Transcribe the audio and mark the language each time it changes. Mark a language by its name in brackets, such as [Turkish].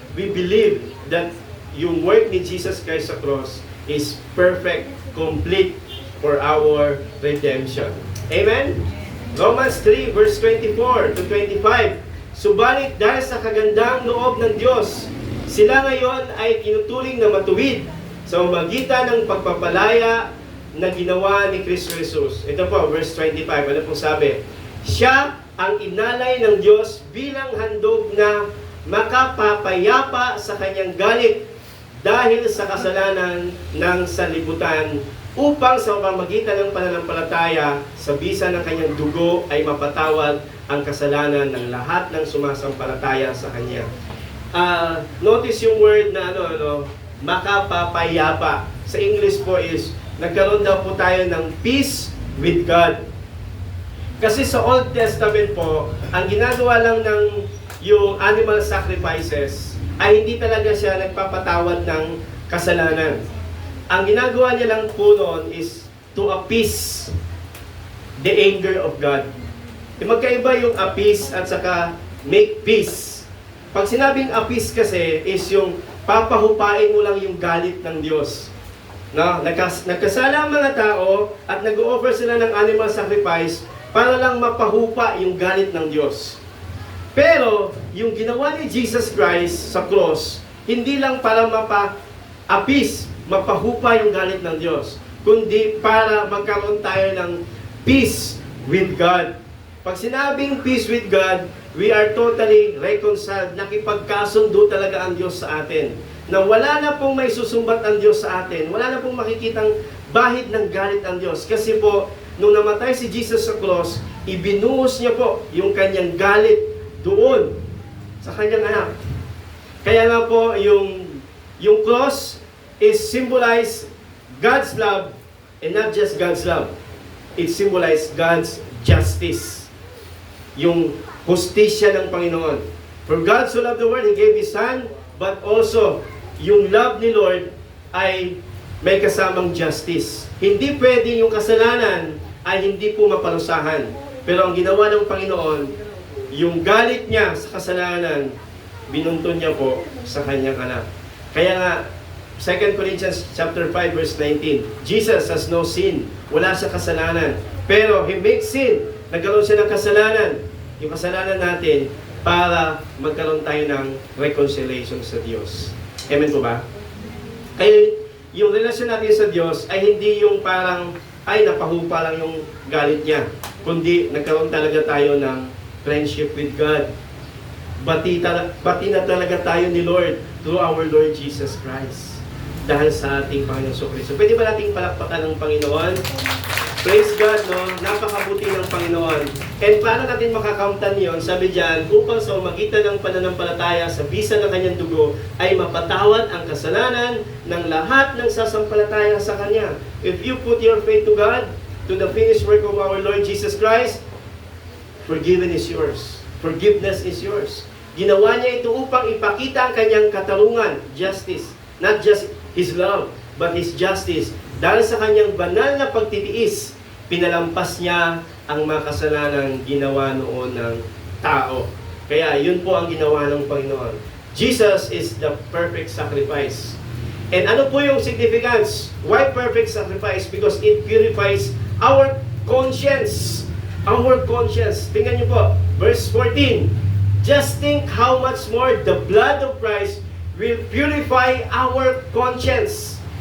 [English] We believe that yung work ni Jesus Christ sa cross is perfect, complete for our redemption. Amen? Romans 3 verse 24 to 25. [Filipino] Subalit dahil sa kagandang loob ng Diyos, sila ngayon ay tinuturing na matuwid sa magitan ng pagpapalaya na ginawa ni Kristo Jesus. Ito po, verse 25. Ano pong sabi? Siya ang inalay ng Diyos bilang handog na makapapayapa sa kanyang galit dahil sa kasalanan ng sanlibutan upang sa pamamagitan ng pananampalataya sa bisa ng kanyang dugo ay mapatawad ang kasalanan ng lahat ng sumasampalataya sa kanya. Notice yung word na makapapayapa. Sa English po is, nagkaroon daw po tayo ng [English] peace with God. [Filipino] Kasi sa Old Testament po, ang ginagawa lang ng yung animal sacrifices ay hindi talaga siya nagpapatawad ng kasalanan. Ang ginagawa niya lang po noon [English] is to appease the anger of God. [Filipino] Magkaiba yung appease at saka [English] make peace. [Filipino] Pag sinabing appease kasi is yung papahupain mo lang yung galit ng Diyos. No? Nagkasala ang mga tao at nag-offer sila ng animal sacrifice para lang mapahupa yung galit ng Diyos. Pero, yung ginawa ni Jesus Christ sa cross, hindi lang para mapa-appease, mapahupa yung galit ng Diyos, kundi para magkaroon tayo ng [English] peace with God. [Filipino] Pag sinabing [English] peace with God, we are totally reconciled. [Filipino] Nakipagkasundo talaga ang Diyos sa atin. Na wala na pong may susumbat ang Diyos sa atin. Wala na pong makikitang bahid ng galit ang Diyos. Kasi po, nung namatay si Jesus sa cross, ibinuhos niya po yung kanyang galit doon sa kanyang anak. Kaya nga po, yung [English] cross is symbolize God's love and not just God's love. It symbolizes God's justice. [Filipino] Yung hustisya ng Panginoon. [English] For God so loved the world, He gave His Son, but also, yung love ni Lord [Filipino] ay may kasamang [English] justice. [Filipino] Hindi pwedeng yung kasalanan ay hindi po maparusahan. Pero ang ginawa ng Panginoon, yung galit niya sa kasalanan, binuntun niya po sa kanyang anak. Kaya nga, [English] 2 Corinthians chapter 5 verse 19, Jesus has no sin. [Filipino] Wala siya kasalanan. [English] Pero He makes sin. [Filipino] Nagkaroon siya ng kasalanan. Yung kasalanan natin para magkaroon tayo ng reconciliation sa Diyos. Amen po ba? Kaya yung relasyon natin sa Diyos ay hindi yung parang, ay napahupa lang yung galit niya. Kundi nagkaroon talaga tayo ng [English] friendship with God. [Filipino] Bati na talaga tayo ni Lord through our Lord Jesus Christ. Dahil sa ating Panginoon Kristo. Pwede ba nating palakpakan ng Panginoon? [English] Praise God, [Filipino] no? Napakabuti ng Panginoon. And paano natin makakamtan yun? Sabi diyan, upang sa umagitan ng pananampalataya sa bisa ng kanyang dugo, ay mapatawad ang kasalanan ng lahat ng sasampalataya sa Kanya. [English] If you put your faith to God, to the finished work of our Lord Jesus Christ, forgiven is yours. Forgiveness is yours. [Filipino] Ginawa niya ito upang ipakita ang kanyang katarungan, justice. [English] Not just His love, but His justice. [Filipino] Dahil sa kanyang banal na pagtitiis, pinalampas niya ang mga kasalanang ginawa noon ng tao. Kaya yun po ang ginawa ng Panginoon. [English] Jesus is the perfect sacrifice. And [Filipino] ano po yung [English] significance? Why perfect sacrifice? Because it purifies our conscience. Our conscience. [Filipino] Tingnan niyo po, verse 14. [English] Just think how much more the blood of Christ will purify our conscience.